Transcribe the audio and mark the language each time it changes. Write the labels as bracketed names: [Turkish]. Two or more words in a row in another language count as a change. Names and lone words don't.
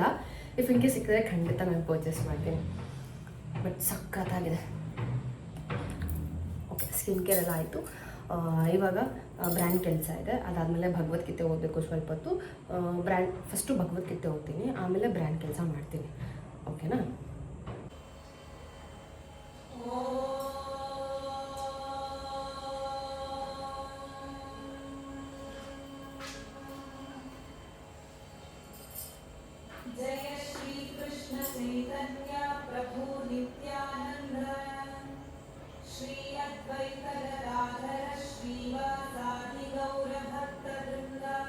[English] if in case [Kannada] ಸಿಕ್ಕಿದ್ರೆ ಖಂಡಿತ ನಾನು ಪರ್ಚೇಸ್ ಮಾಡ್ತೀನಿ. ಬಟ್ ಸಕ್ಕತ್ತಾಗಿದೆ. ಓಕೆ, [English] skin care [Kannada] ಎಲ್ಲ ಆಯಿತು. ಇವಾಗ ಬ್ರ್ಯಾಂಡ್ ಕೆಲಸ ಇದೆ. ಅದಾದಮೇಲೆ ಭಗವದ್ಗೀತೆ ಓದಬೇಕು ಸ್ವಲ್ಪ ಹೊತ್ತು. ಫಸ್ಟು ಭಗವದ್ಗೀತೆ ಓದ್ತೀನಿ, ಆಮೇಲೆ ಬ್ರ್ಯಾಂಡ್ ಕೆಲಸ ಮಾಡ್ತೀನಿ. ಓಕೆನಾ? [Sanskrit] जय श्री कृष्ण चैतन्य प्रभु नित्यानंद, श्री अद्वैत गदाधर श्रीवासादि गौर भक्त वृंद,